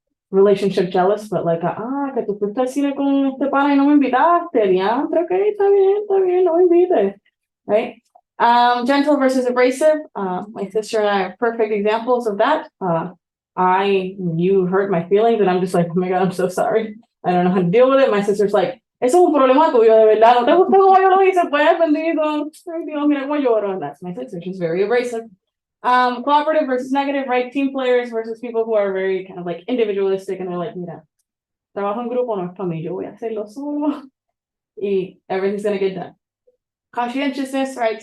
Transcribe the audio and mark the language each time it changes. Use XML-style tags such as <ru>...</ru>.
<en>relationship jealous, but like,</en> <es>que tú fuiste al cine con este pana y no me invitaste, diantre, ok, está bien, no me invites,</es> <en>right? Gentle versus abrasive, my sister and I are perfect examples of that. You hurt my feelings and I'm just like, oh my God, I'm so sorry. I don't know how to deal with it. My sister's like,</en> <es>eso es un problema tuyo, de verdad, no te gusta como yo lo hice, pues, bendito. Ay, Dios, mira cómo lloro.</es> <en>And that's my sister, she's very abrasive. Cooperative versus negative, right? Team players versus people who are very kind of like individualistic and they're like,</en> <es>mira, trabajo en grupo no es para mí, yo voy a hacerlo solo.</es> <en>Y everything's gonna get done. Conscientiousness, right?</en>